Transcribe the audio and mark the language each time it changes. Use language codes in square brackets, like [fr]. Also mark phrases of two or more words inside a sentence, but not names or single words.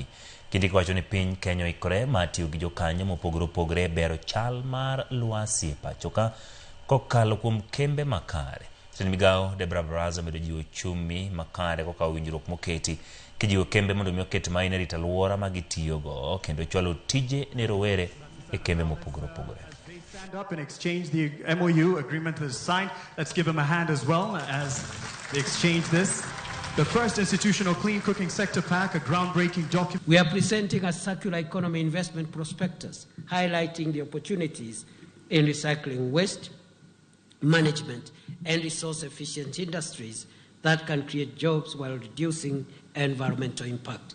[luo] Kindiki wacho ni piny Kenya oikore mar tiyo gi jokanyo mopogore opogore e bero chal mar lwasi e pacho ka kokalo kuom kembe makare. Sen migawo Debra Baraza medo jiwo chumi makare kokawo winjruok moketi kijiwo kembe mondo mi oket maino e rito alwora ma gitiyogo kendo chwalo tije ne rowere e kembe mopogore opogore. [en] Stand up and exchange the MOU agreement that is signed. Let's give them a hand as well as they exchange this. The first institutional clean cooking sector pack, a groundbreaking document. We are presenting a circular economy investment prospectus highlighting the opportunities in recycling waste, management, and resource-efficient industries that can create jobs while reducing environmental impact.